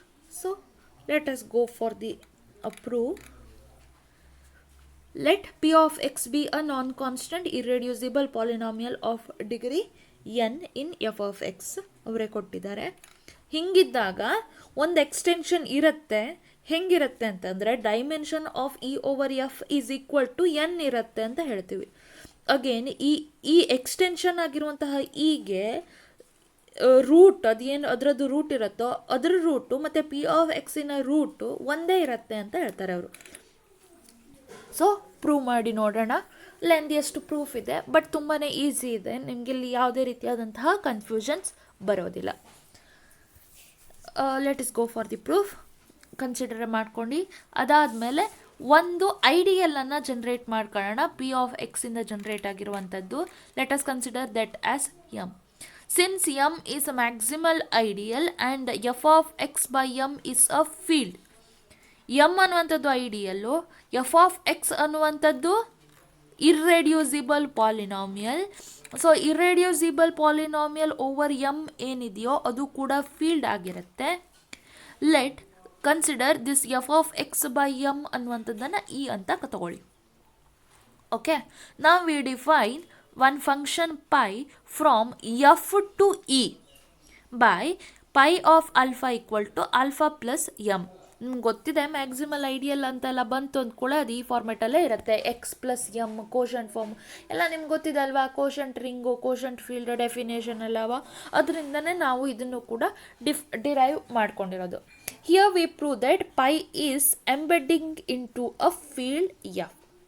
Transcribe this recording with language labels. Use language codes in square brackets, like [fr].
[en] So let us go for the proof. Let p of x be a non-constant irreducible polynomial of degree n in f of x. [kn] ಅವರೇ ಕೊಟ್ಟಿದ್ದಾರೆ. ಹಿಂಗಿದ್ದಾಗ ಒಂದು extension ಇರುತ್ತೆ. ಹೆಂಗಿರುತ್ತೆ ಅಂತಂದರೆ [en] dimension of E over F is equal to N [kn] ಇರುತ್ತೆ ಅಂತ ಹೇಳ್ತೀವಿ. ಅಗೇನ್ ಈ ಎಕ್ಸ್ಟೆನ್ಷನ್ ಆಗಿರುವಂತಹ ಇಗೆ ರೂಟ್ ಅದೇನು ಅದರದ್ದು ರೂಟ್ ಇರುತ್ತೋ ಅದರ ರೂಟು ಮತ್ತು ಪಿ ಆಫ್ ಎಕ್ಸಿನ ರೂಟು ಒಂದೇ ಇರುತ್ತೆ ಅಂತ ಹೇಳ್ತಾರೆ ಅವರು. ಸೊ ಪ್ರೂವ್ ಮಾಡಿ ನೋಡೋಣ. ಲೆಂದಿಯಷ್ಟು ಪ್ರೂಫ್ ಇದೆ, ಬಟ್ ತುಂಬಾ ಈಸಿ ಇದೆ. ನಿಮಗೆ ಇಲ್ಲಿ ಯಾವುದೇ ರೀತಿಯಾದಂತಹ ಕನ್ಫ್ಯೂಷನ್ಸ್ ಬರೋದಿಲ್ಲ. [en] Let is go for the proof. [kn] Consider ಮಾಡ್ಕೊಂಡು ಅದಾದಮೇಲೆ ಒಂದು ಐಡಿಯಲನ್ನು ಜನ್ರೇಟ್ ಮಾಡ್ಕೊಳ್ಳೋಣ. [en] P of ಎಕ್ಸಿಂದ generate [kn] ಆಗಿರುವಂಥದ್ದು. [en] Let us consider that as M. Since m is a maximal ideal and f of x by m is a field, m [kn] ಅನ್ನುವಂಥದ್ದು ಐಡಿಯಲ್ಲು, [en] f of x [kn] ಅನ್ನುವಂಥದ್ದು [en] Irreducible polynomial. [kn] So ಇರ್ರೆಡ್ಯೂಸಿಬಲ್ polynomial over m ಏನಿದೆಯೋ ಅದು ಕೂಡ field ಆಗಿರುತ್ತೆ. [en] let consider this f of x by m [kn] ಅನ್ನುವಂಥದ್ದನ್ನು e ಅಂತ ತಗೊಳ್ಳಿ. Okay, ನಾವು [en] We define one function pi from f to e by pi of alpha equal to alpha plus m. [kn] ನಿಮ್ಗೆ ಗೊತ್ತಿದೆ ಮ್ಯಾಕ್ಸಿಮಲ್ ಐಡಿಯಲ್ ಅಂತೆಲ್ಲ ಬಂತು ಅಂದ್ಕೊಳ್ಳಿ, ಅದು ಈ ಫಾರ್ಮೆಟಲ್ಲೇ ಇರುತ್ತೆ. X plus M quotient form ಎಲ್ಲ ನಿಮ್ಗೆ ಗೊತ್ತಿದೆ ಅಲ್ವಾ. Quotient ring, quotient field definition ಎಲ್ಲವ, ಅದರಿಂದನೇ ನಾವು ಇದನ್ನು ಕೂಡ ಡಿರೈವ್ ಮಾಡ್ಕೊಂಡಿರೋದು. [en] Here we prove that pi is embedding into a field F.